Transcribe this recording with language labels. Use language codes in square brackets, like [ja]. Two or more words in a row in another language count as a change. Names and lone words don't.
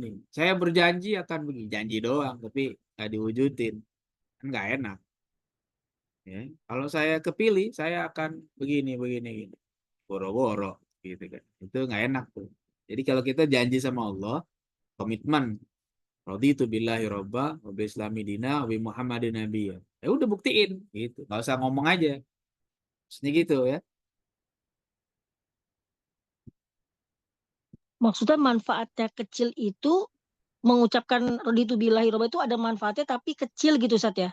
[id] Saya berjanji akan begini. Janji doang, tapi nggak diwujudin. Kan nggak enak. Ya. Kalau saya kepilih, saya akan begini, begini, gini. Boro-boro, gitu kan. Itu nggak enak tuh. Jadi kalau kita janji sama Allah, komitmen. [ar] رضيت بالله ربا وبالإسلام دينا وبمحمد نبيا. [id] Ya udah buktiin, gitu. Nggak usah ngomong aja. Maksudnya gitu ya. Maksudnya manfaatnya kecil itu mengucapkan [ar] رضيت بالله ربا [id] itu ada manfaatnya tapi kecil gitu Ustaz ya.